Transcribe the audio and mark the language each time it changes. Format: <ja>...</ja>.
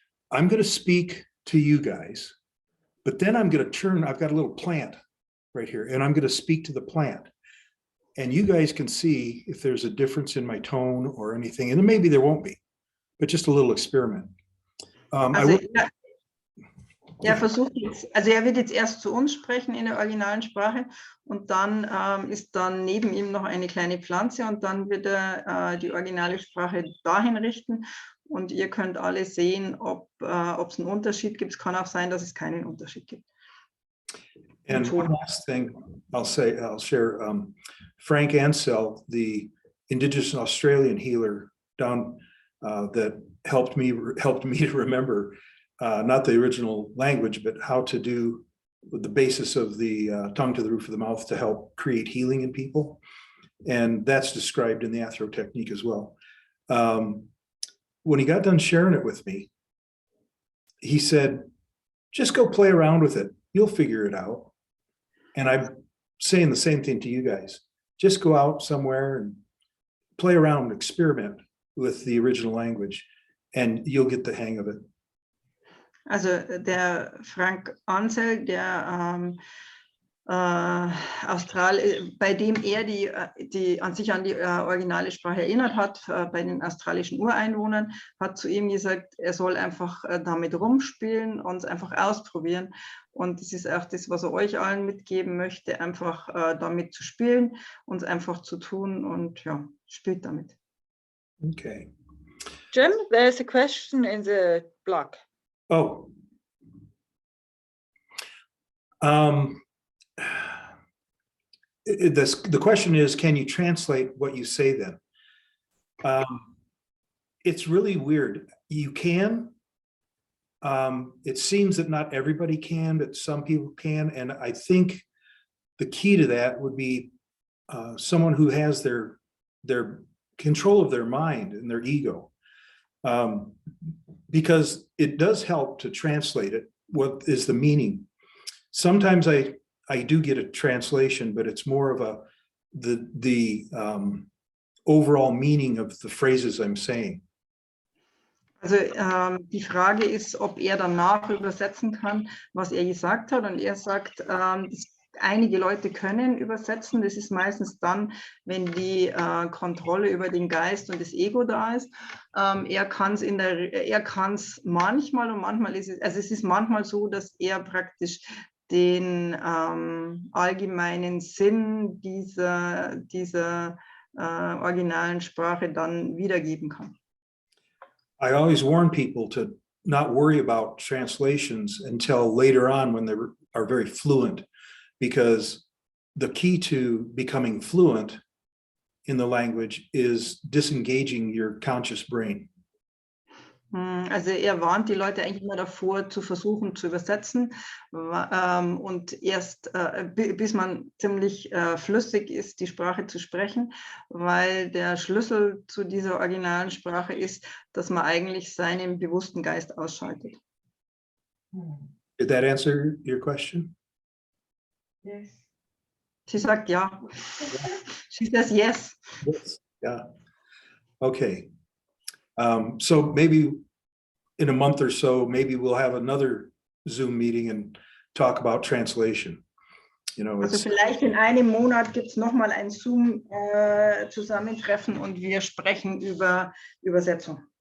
<en>I'm going to speak to you guys, but then I'm going to turn. I've got a little plant right here, and I'm going to speak to the plant. And you guys can see if there's a difference in my tone or anything, and maybe there won't be, but just a little experiment.</en> <de>Versucht jetzt, also er wird jetzt erst zu uns sprechen in der originalen Sprache, und dann ist dann neben ihm noch eine kleine Pflanze, und dann wird er die originale Sprache dahin richten, und ihr könnt alle sehen, ob es einen Unterschied gibt. Es kann auch sein, dass es keinen Unterschied gibt.</de> <en>And one last thing I'll share, Frank Ansell, the Indigenous Australian healer down that helped me to remember not the original language, but how to do the basis of the tongue to the roof of the mouth to help create healing in people. And that's described in the Athro technique as well. When he got done sharing it with me, he said, just go play around with it. You'll figure it out. And I'm saying the same thing to you guys. Just go out somewhere and play around, experiment with the original language, and you'll get the hang of it.</en> <de>Also der Frank Ansel, der bei dem er die an sich an die originale Sprache erinnert hat, bei den australischen Ureinwohnern, hat zu ihm gesagt, er soll einfach damit rumspielen und es einfach ausprobieren. Und das ist auch das, was er euch allen mitgeben möchte, einfach damit zu spielen und es einfach zu tun, und ja, spielt damit. Okay.</de> <en>Jim, there's a question in the blog. Oh. The question is, can you translate what you say then? It's really weird. You can. It seems that not everybody can, but some people can. And I think the key to that would be someone who has their control of their mind and their ego. Because it does help to translate it. What is the meaning? Sometimes I do get a translation, but it's more of the overall meaning of the phrases I'm saying.</en> <de>Also die Frage ist, ob er danach übersetzen kann, was er gesagt hat. Und er sagt, einige Leute können übersetzen. Das ist meistens dann, wenn die Kontrolle über den Geist und das Ego da ist. Er kann es manchmal, und manchmal ist es ist manchmal so, dass er praktisch den allgemeinen Sinn dieser originalen Sprache dann wiedergeben kann.</de> <en>I always warn people to not worry about translations until later on when they are very fluent, because the key to becoming fluent in the language is disengaging your conscious brain.</en> <de>Also er warnt die Leute eigentlich immer davor, zu versuchen zu übersetzen, und erst bis man ziemlich flüssig ist, die Sprache zu sprechen, weil der Schlüssel zu dieser originalen Sprache ist, dass man eigentlich seinen bewussten Geist ausschaltet.</de> <en>Did that answer your question? Yes.</en> <de>Sie sagt ja.</de> <en>She says yes. Yes. Yeah. Okay. So maybe in a month or so, maybe we'll have another Zoom meeting and talk about translation. You know,</en> <de>Also</de> <en>it's,</en> <de>vielleicht in einem Monat gibt es nochmal ein Zoom-Zusammentreffen und wir sprechen über Übersetzung.</de>